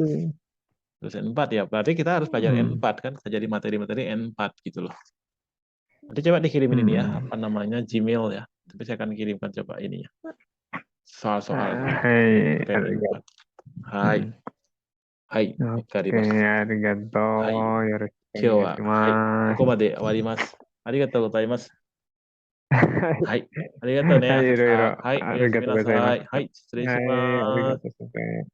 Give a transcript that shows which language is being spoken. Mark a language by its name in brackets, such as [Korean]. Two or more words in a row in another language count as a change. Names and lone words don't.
[Indonesian] Lulus N4 ya, berarti kita harus belajar Hmm. N4 kan, jadi materi-materi N4 gitu loh. Nanti coba dikirimin ini ya, Hmm. apa namanya, Gmail ya. Tapi saya akan kirimkan coba ininya. Soal-soalnya. [Japanese] Hai, [Indonesian] Terkait N4. [Japanese] arigato. Hai, Hmm. hai, [Indonesian] Oke, [Japanese] wakarimasu. arigato. Hai, Yoroshiku 今日は、はい、ここ onegaishimasu. まで終わります。ありがとうございます。はい、ありがとうね、はい、いろいろ朝さん。はい、おやすみなありがとうございましさい。はた。い、失礼しはい、あります。がとうございます。